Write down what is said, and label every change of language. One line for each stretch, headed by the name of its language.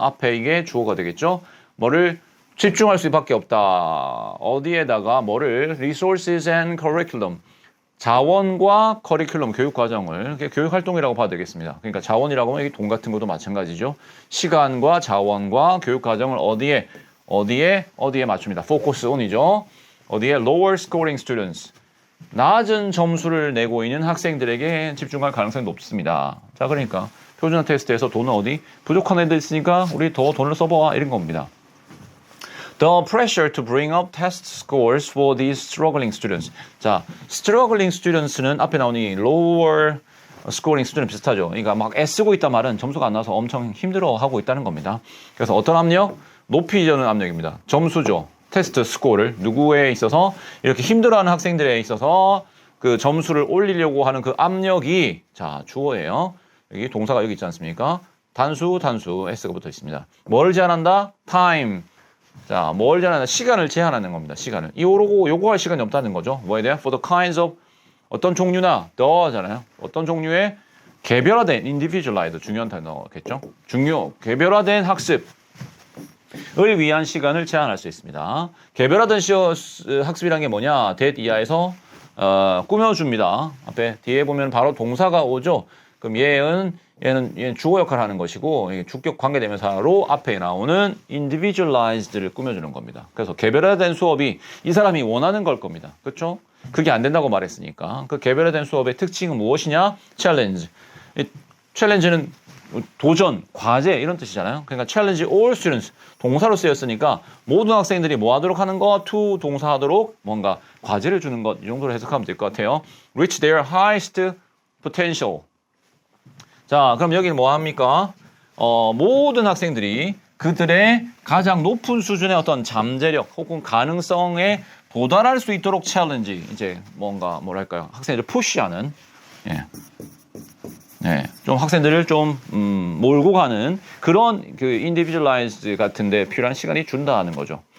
Korean: 앞에 이게 주어가 되겠죠. 뭐를 집중할 수밖에 없다. 어디에다가 뭐를
English: resources and curriculum.
Korean: 자원과 커리큘럼, 교육과정을 교육활동이라고 봐도 되겠습니다. 그러니까 자원이라고 하면 돈 같은 것도 마찬가지죠. 시간과 자원과 교육과정을 어디에 맞춥니다.
English: focus on이죠.
Korean: 어디에
English: lower scoring students.
Korean: 낮은 점수를 내고 있는 학생들에게 집중할 가능성이 높습니다. 자, 그러니까 표준화 테스트에서 돈은 부족한 애들 있으니까 우리 더 돈을 써봐 이런 겁니다.
English: The pressure to bring up test scores for these struggling students.
Korean: 자,
English: struggling students
Korean: 는 앞에 나오니
English: lower scoring student
Korean: 비슷하죠. 그러니까 막 애쓰고 있단 말은 점수가 안 나와서 엄청 힘들어하고 있다는 겁니다. 그래서 어떤 압력? 높이려는 압력입니다. 점수죠. 테스트 스코어를 누구에 있어서 이렇게 힘들어하는 학생들에 있어서 그 점수를 올리려고 하는 그 압력이 자 주어예요. 여기 동사가 여기 있지 않습니까? 단수 S가 붙어 있습니다. 뭘 제한한다? time. 자, 뭘 제한한다? 시간을 제한하는 겁니다. 시간을. 요거할 시간이 없다는 거죠. 뭐에 대한?
English: For the kinds of
Korean: 어떤 종류나
English: the잖아요.
Korean: 어떤 종류의 개별화된 individualized 중요한 단어겠죠. 개별화된 학습을 위한 시간을 제한할 수 있습니다. 개별화된 학습이란 게 뭐냐? that 이하에서 꾸며줍니다. 앞에 뒤에 보면 바로 동사가 오죠. 그럼 얘는 주어 역할을 하는 것이고 주격 관계대명사로 앞에 나오는 individualized를 꾸며주는 겁니다. 그래서 개별화된 수업이 이 사람이 원하는 걸 겁니다. 그렇죠? 그게 안 된다고 말했으니까 그 개별화된 수업의 특징은 무엇이냐?
English: challenge.
Korean: challenge는 도전, 과제 이런 뜻이잖아요. 그러니까
English: challenge all students
Korean: 동사로 쓰였으니까 모든 학생들이 뭐 하도록 하는 거? to 동사하도록 뭔가 과제를 주는 것 이 정도로 해석하면 될 것 같아요.
English: reach their highest potential.
Korean: 자, 그럼 여기는 뭐 합니까? 모든 학생들이 그들의 가장 높은 수준의 어떤 잠재력 혹은 가능성에 도달할 수 있도록 챌린지 이제 뭔가 뭐랄까요? 학생들을 푸시하는 좀 학생들을 좀 몰고 가는 그런 그 individualized 같은데 필요한 시간이 준다는 거죠.